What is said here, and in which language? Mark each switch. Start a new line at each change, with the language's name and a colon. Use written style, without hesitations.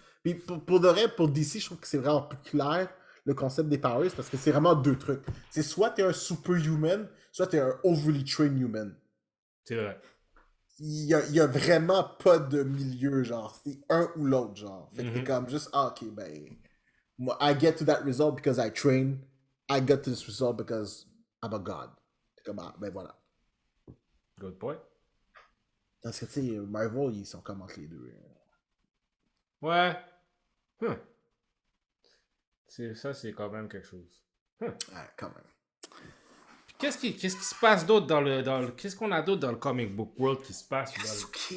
French: Puis pour de vrai, pour DC, je trouve que c'est vraiment plus clair le concept des powers parce que c'est vraiment deux trucs. C'est soit t'es un
English: superhuman,
French: soit t'es un
English: overly trained human.
French: C'est vrai. Il y a vraiment pas de milieu, genre. C'est un ou l'autre, genre. Fait que t'es Mhm. comme juste, ah, ok, ben.
English: Moi, I get to that result because I train. I got to this result because I'm a god.
French: C'est comme, ah, ben voilà.
English: Good point.
French: Parce que, tu sais, Marvel, ils sont comme entre les deux. Ouais. Hmm. Ça, c'est quand même quelque chose. Ouais, quand même. Qu'est-ce qui se passe d'autre qu'est-ce qu'on a d'autre dans le comic book world qui se passe dans le...